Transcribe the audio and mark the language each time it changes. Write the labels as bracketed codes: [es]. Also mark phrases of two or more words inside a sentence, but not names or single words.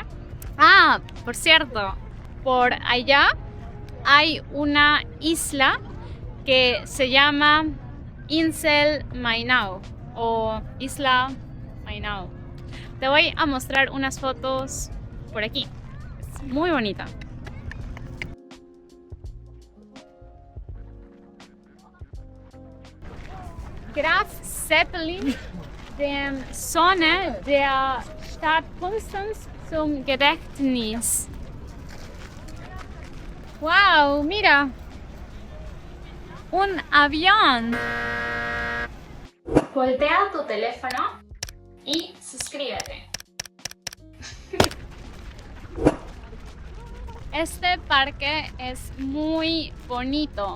[es] Ah, por cierto, por allá hay una isla que se llama Insel Mainau o Isla Mainau. Te voy a mostrar unas fotos por aquí. Es muy bonita. [de] Graf Zeppelin, dem Sonne der Stadt Konstanz zum Gedächtnis. [es] ¡Wow! Mira, un avión. Voltea tu teléfono y suscríbete. Este parque es muy bonito.